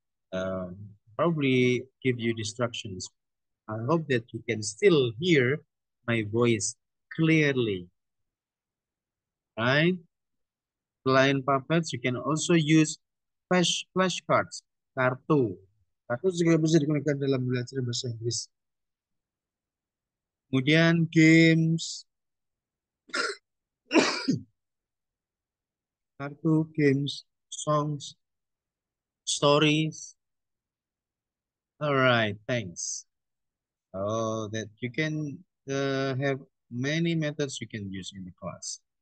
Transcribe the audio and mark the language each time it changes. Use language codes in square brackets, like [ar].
[en] Um, Probably give you distractions. I hope that you can still hear my voice clearly, right? [id] Selain [en] puppets, you can also use flashcards, [id] kartu. Kartu juga bisa digunakan dalam belajar bahasa Inggris. Kemudian games, kartu, games, songs, stories. [en] All right, thanks. Oh, that you can have many methods you can use in the class.